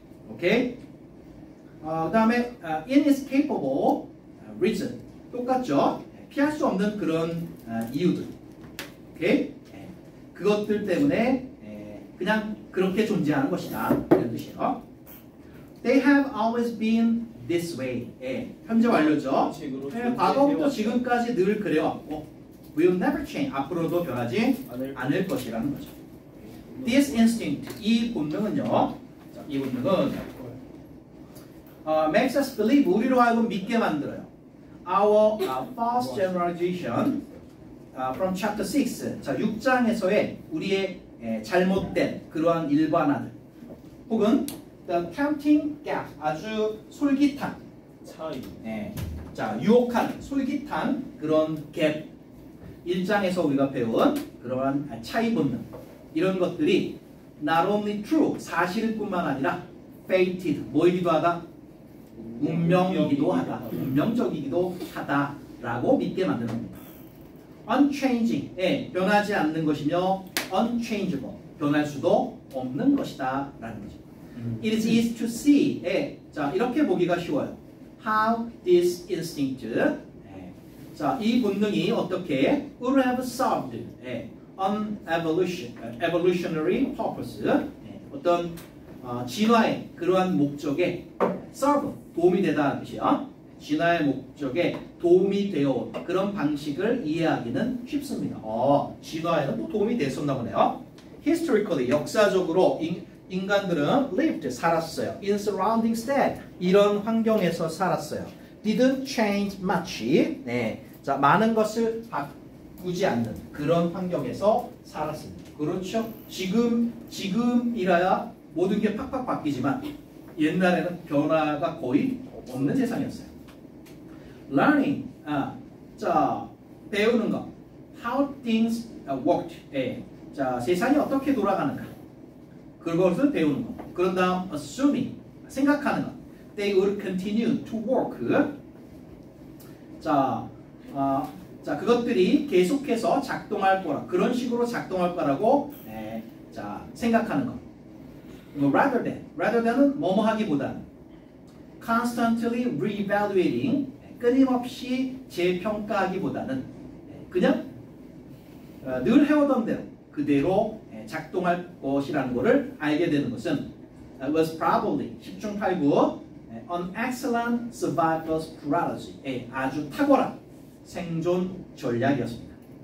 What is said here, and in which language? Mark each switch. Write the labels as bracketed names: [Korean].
[Korean] 오케이. 그다음에 [English] inescapable reason [Korean] 똑같죠. 피할 수 없는 그런 이유들. 오케이. 그것들 때문에 그냥 그렇게 존재하는 것이다 이런 뜻이에요. [English] They have always been this way. [Korean] 현재 완료죠. 과거부터 지금까지 늘 그래왔고 [English] will never change. [Korean] 앞으로도 변하지 않을 것이라는 거죠. [English] This instinct, [Korean] 이 본능은요. 자, 이 본능은 [English] makes us believe, [Korean] 우리로 하여금 믿게 만들어요. [English] Our false generalization from chapter 6. [Korean] 자, 6장에서의 우리의 잘못된 그러한 일반화들, 혹은 [English] the tempting gap, [Korean] 아주 솔깃한 차이. 자, 유혹한 솔깃한 그런 갭. 1장에서 우리가 배운 그러한 차이 본능, 이런 것들이 [English] not only true, [Korean] 사실일 뿐만 아니라 fated, 뭐이기도 하다? 운명이기도 하다. 운명적이기도 하다라고 믿게 만드는 겁니다. unchanging, 변하지 않는 것이며 unchangeable, 변할 수도 없는 것이다 라는 거죠. [English] It is easy to see, [Korean] 자, 이렇게 보기가 쉬워요. [English] How this instinct, [Korean] 자, 이 본능이 어떻게 [English] would have served an evolutionary purpose, [Korean] 어떤 진화의 그러한 목적에 serve, 도움이 되다는 뜻이야. 진화의 목적에 도움이 되어 그런 방식을 이해하기는 쉽습니다. 진화에는 또 도움이 됐었나 보네요. Historically, 역사적으로 인간들은 lived, 살았어요. [English] In surrounding state, [Korean] 이런 환경에서 살았어요. [English] Didn't change much. [Korean] 자, 많은 것을 바꾸지 않는 그런 환경에서 살았습니다. 그렇죠? 지금이라야 모든 게 팍팍 바뀌지만 옛날에는 변화가 거의 없는 세상이었어요. Learning, 자, 배우는 것. [English] How things worked. [Korean] 자, 세상이 어떻게 돌아가는가. 그것을 배우는 것. 그런 다음 assuming 생각하는 것. [English] They will continue to work. [Korean] 자, 그것들이 계속해서 작동할 거라. 그런 식으로 작동할 거라고 자, 생각하는 것. [English] rather than [Korean] 은 뭐뭐 하기보다는 [English] constantly reevaluating [Korean] 끊임없이 재평가하기보다는 그냥 늘 해오던 대로 그대로 작동할 것이라는 것을 알게 되는 것은 [English] was probably [Korean] 10중 8구 [English] an excellent survival strategy [Korean] 아주 탁월한 생존 전략이었습니다.